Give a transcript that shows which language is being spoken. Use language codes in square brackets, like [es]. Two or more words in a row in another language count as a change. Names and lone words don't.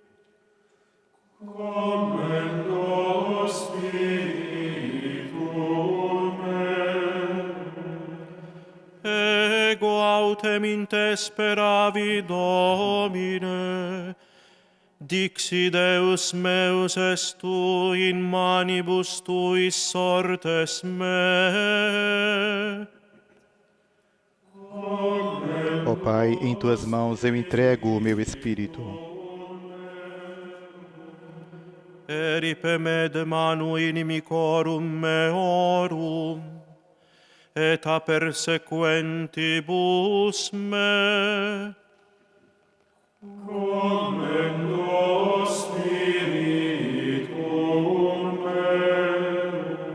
[la] Commendo spiritum meum. Ego autem in te speravi, Domine, dixi Deus meus est tu, in manibus tuis sortes me. [pt] Ó Pai, em Tuas mãos eu entrego o meu espírito. [la] Eripe me de manu inimicorum meorum, et a persequentibus me. Commendo spiritum meum.